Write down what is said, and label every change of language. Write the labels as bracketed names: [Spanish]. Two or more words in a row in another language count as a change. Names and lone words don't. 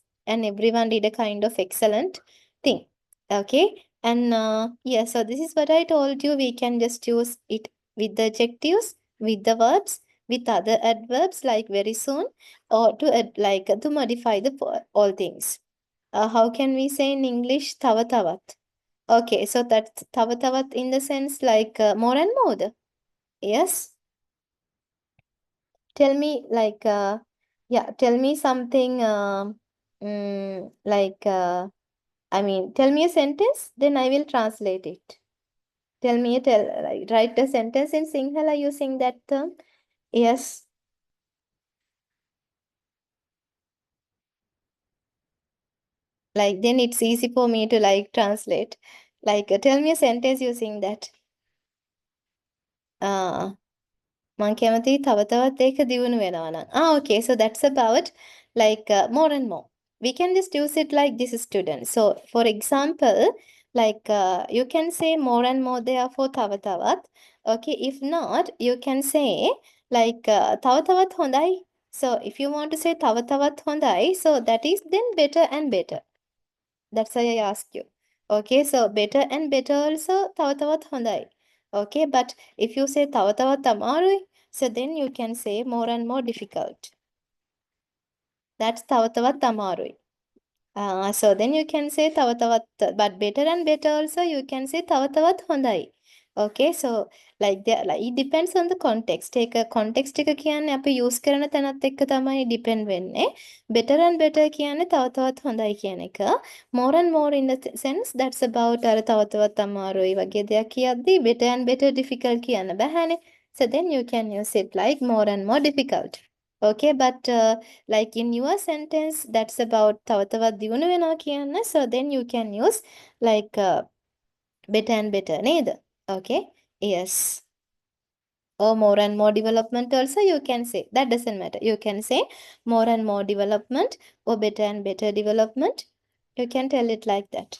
[English] And everyone did a kind of excellent thing. Okay. And yeah, so this is what I told you. We can just use it with the adjectives, with the verbs, with other adverbs like very soon, or to add, like to modify the all things. How can we say in English, [Sinhala] තව තවත්? [English] Okay, so that's [Sinhala] තව තවත් [English] in the sense like more and more. Yes. Tell me like yeah, tell me something like I mean, tell me a sentence, then I will translate it. Tell me a like, write a sentence in Sinhala using that term. Yes. Like then it's easy for me to like translate. Like tell me a sentence using that. [Sinhala] මං කැමති තව තවත් ඒක දියුණු වෙනවා නම්. [English] Okay, so that's about like more and more. We can just use it like this student. So for example, like you can say more and more therefore [Sinhala] තව තවත්. [English] Okay, if not, you can say like [Sinhala] තව තවත් හොඳයි. [English] So if you want to say [Sinhala] තව තවත් හොඳයි, [English] so that is then better and better. That's why I ask you. Okay, so better and better also [Sinhala] තව තවත් හොඳයි. [English] Okay, but if you say [Sinhala] තව තවත් අමාරුයි, [English] so then you can say more and more difficult. That's [Sinhala] තව තවත් අමාරුයි. [English] So then you can say [Sinhala] තව තවත්, [English] but better and better also you can say [Sinhala] තව තවත් හොඳයි. [English] Okay, so like it depends on the context. Take a context [Sinhala] එක කියන්නේ අපි use කරන තැනත් එක්ක තමයි depend වෙන්නේ. [English] Better and better [Sinhala] කියන්නේ තව තවත් හොඳයි කියන එක. [English] More and more in the sense that's about [Sinhala] අර තව තවත් අමාරුයි වගේ දෙයක් කියද්දි [English] better and better difficult [Sinhala] කියන්න බෑනේ. [English] So then you can use it like more and more difficult. Okay, but like in your sentence that's about [Sinhala] තව තවත් දියුණු වෙනවා කියන්න. [English] So then you can use like better and better නේද? Okay, yes. Or more and more development also you can say. That doesn't matter. You can say more and more development or better and better development. You can tell it like that.